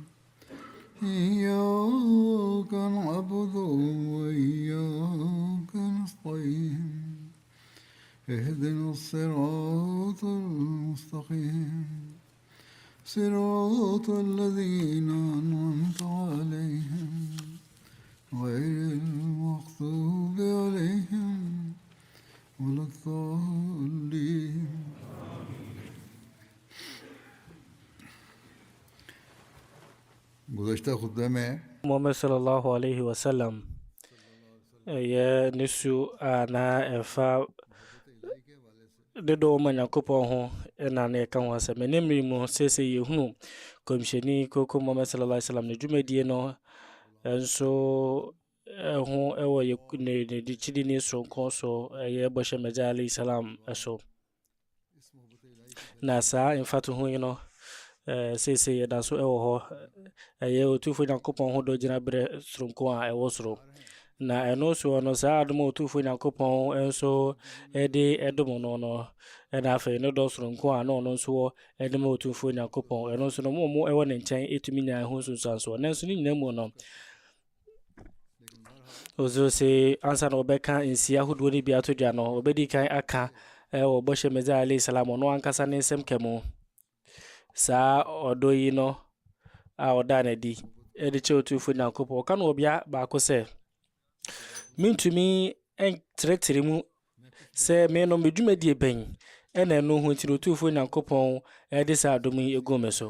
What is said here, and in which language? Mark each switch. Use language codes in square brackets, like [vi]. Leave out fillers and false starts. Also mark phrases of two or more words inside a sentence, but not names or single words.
[ar] إياك نعبد وإياك نستعين اهدنا الصراط المستقيم صراط الذين أنعمت عليهم غير المغضوب عليهم ولا الضالين. [ur] گزشتہ خطبے میں [ak] Muhammad [ar] صلى الله عليه وسلم [ak] ɛyɛ ne su a na ɛfa de dɔɔ ma Nyankopɔn ho ɛna na ɛka ho asɛm. Ne mmere mu sɛsɛ yɛhunu kɔmhyɛni koko Muhammad [ar] صلى الله عليه وسلم [ak] ne dwumadie no nso ɛho ɛwɔ ne kyidi ne soronko so ɛyɛ bɔhyɛ Mɛgya [ar] عليه السلام [ak] ɛso. Na saa mfato ho yi no sɛsɛ yɛda so ɛwɔ hɔ ɛyɛ Otumfoɔ Nyankopɔn ho dɔ gyina berɛ soronko a ɛwɔ soro. Na ɛno so no saa adom a Otumfoɔ Nyankopɔn nso ɛde ɛdom no no ɛna afei ne dɔ soronko a na ɔno nso wɔ ɛde ma Otumfoɔ Nyankopɔn ɛno nso no mo ɛwɔ ne nkyɛn ɛtumi nya ho nsunsuansoɔ. Nanso ne nyinaa mu no ɔzo sɛ ansa na ɔbɛka nsia ahodoɔ no bi ato dwa no ɔbɛdi kan aka ɛwɔ bɔhyɛ Mɛgya [ar] عليه السلام [ak] ɔno ankasa ne nsɛm kɛmu saa ɔdɔ yi no a ɔda n'adi ɛde kyɛ Otumfoɔ Nyankopɔn. ɔka no ɔbea baako sɛ mentumi ntrɛtrɛ mu sɛ me no medwumadie bɛn ɛna ɛno ho nti Otumfoɔ Nyankopɔn ɛde saa adom yi egu me so.